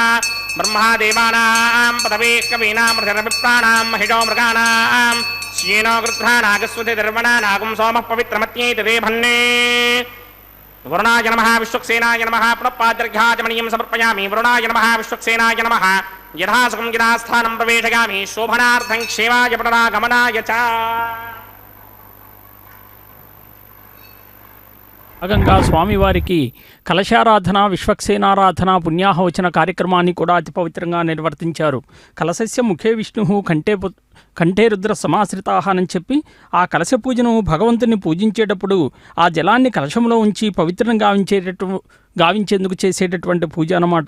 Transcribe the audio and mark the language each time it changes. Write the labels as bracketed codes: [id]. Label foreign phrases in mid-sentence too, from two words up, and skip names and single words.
[sa] ब्रह्मा देवानां पदवेः कवीनां मृतिरभिप्राणां महिषो मृगाणां श्येनो गृध्रा नागस्वति निर्वणा नागुं सोमः पवित्रमत्येति रेभन्ने वरुणाय नमः विश्वक्सेनाय नमः पुनःपाद्यर्घ्याचमनीयं समर्पयामि वरुणाय नमः विश्वक्सेनाय नमः यथासकं यथास्थानं प्रवेशयामि शोभनार्थं क्षेमाय पुनरागमनाय च [te] భాగంగా స్వామివారికి కలశారాధన, విశ్వక్సేనారాధన, పుణ్యాహవచన కార్యక్రమాన్ని కూడా అతి పవిత్రంగా నిర్వర్తించారు. [sa] కలశస్య ముఖే విష్ణు కంఠే రుద్ర [te] సమాశ్రితాహనని చెప్పి ఆ కలశ పూజను భగవంతుని పూజించేటప్పుడు ఆ జలాన్ని కలశంలో ఉంచి పవిత్రంగా గావించేందుకు చేసేటటువంటి పూజ అన్నమాట.